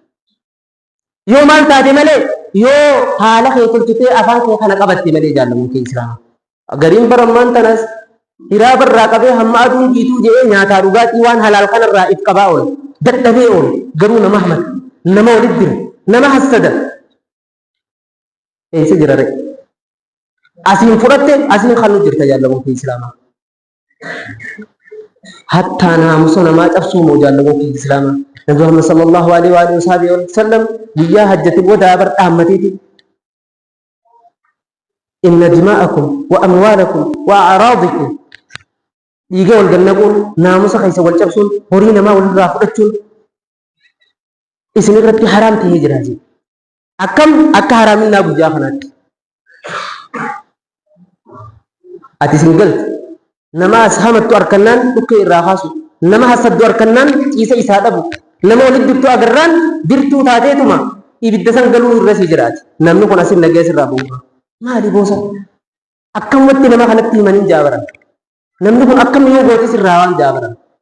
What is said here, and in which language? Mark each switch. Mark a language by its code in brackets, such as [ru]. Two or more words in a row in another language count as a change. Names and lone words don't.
[om] yoo maal taate malee yoo haala kee tolchitee afaan kee kana qabatte malee jaalawwan islaamaa gariin barammaan tanas hiraa barraa qabee hamma aduun jiituu jedhee nyaataa dhugaatii waan halaal kanarraa if qabaa oole dadhabee oole garuu nama hamata nama walitti dira nama hassada eessa jira ree asiin fudhatte asiin kan nu jirta jaallamoo fi islaamaa hattaa naamusa namaa cabsuu moo jaallamoo fi islaamaa nabi Muhammad [ar] صلى الله عليه وسلم [om] guyyaa hajjati booda bar dhaammateeti [ar] إن دماءكم وأموالكم وأعراضكم [om] dhiiga wal gannaquun naamusa keessa wal cabsuun horii namaa walirraa fudhachuun isin irratti haraam ta'ee jira jechuudha. Akkam akka haraaminaa guyyaa kanaatti ati isin galti nama as hamattu harkannaan dhukkee irraa kaasu nama hasaddu harkannaan ciisa isaa dhabu nama walitti dirtuu agarraan dirtuu taateetuma ibidda san galuu irra si jiraati namni kun asin nagees irraa bu'uura maali boosa akkamatti nama kanatti himaniin jaabaran namni kun akkam yoo gootis irraa waan jaabaran